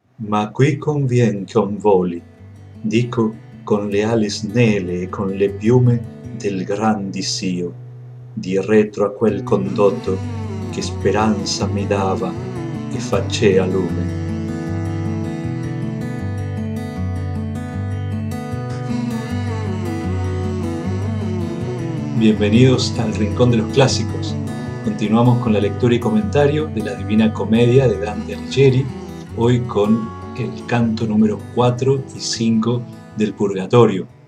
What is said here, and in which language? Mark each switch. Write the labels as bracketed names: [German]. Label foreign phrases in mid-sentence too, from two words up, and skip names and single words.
[Italian] Ma qui convien ch'on voli, dico con le ali snelle e con le piume del gran Disio, di retro a quel condotto che speranza mi dava e facea lume. [Spanish] Bienvenidos al Rincón de los Clásicos. Continuamos con la lectura y comentario de la Divina Comedia de Dante Alighieri, hoy con el canto número 4 y 5 del Purgatorio.